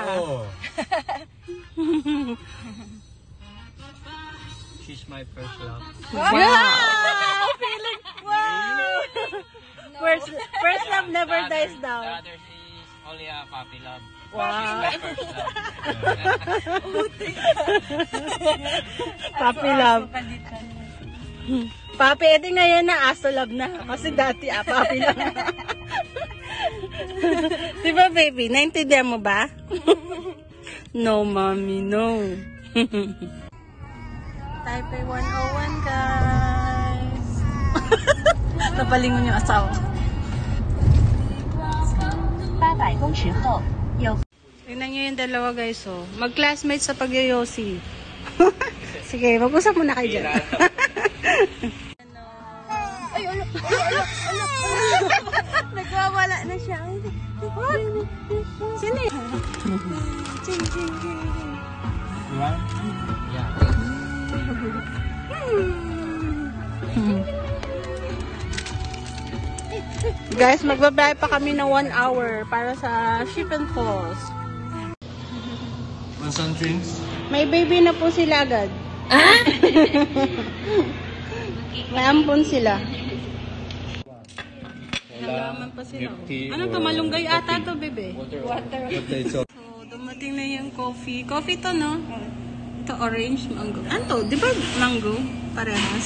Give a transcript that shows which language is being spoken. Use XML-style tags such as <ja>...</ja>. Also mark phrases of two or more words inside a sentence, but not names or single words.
<en>Oh. She's my first love. Wow! Feeling, wow! First love never dies The down. others is only a puppy love. Wow. She's my first love. Puppy love.</en> <tl>Papi, edi ngayon na aso love na. Kasi dati</tl> <en>puppy love.</en> <tl>Diba, baby? Naintindihan mo ba?</tl> <en>No, mommy, no. Taipei 101, guys.</en> <tl>Napalingon yung asawa.</tl> <zh>800 公尺后有</zh> <tl>Tingnan nyo yung dalawa, guys, oh. Mag-classmates sa pag-yoyosi. Sige, mag-usap muna kayo dyan. Ay, nagwawala na siya. Sino eh? Ching.</tl> <en>Yeah.</en> <tl>Guys, magbabayad pa kami ng 1 hour para sa Shippen Falls.</tl> <en>Want some drinks?</en> <tl>May baby na po sila agad. May ampon sila. Nalaman pa sila. Ano to? Malunggay ata to, bebe.</tl> <en>Water.</en> <tl>So, dumating na yung coffee. Coffee to, no? Ito, orange, mango. Ano to? Di ba mango? Parehas.</tl>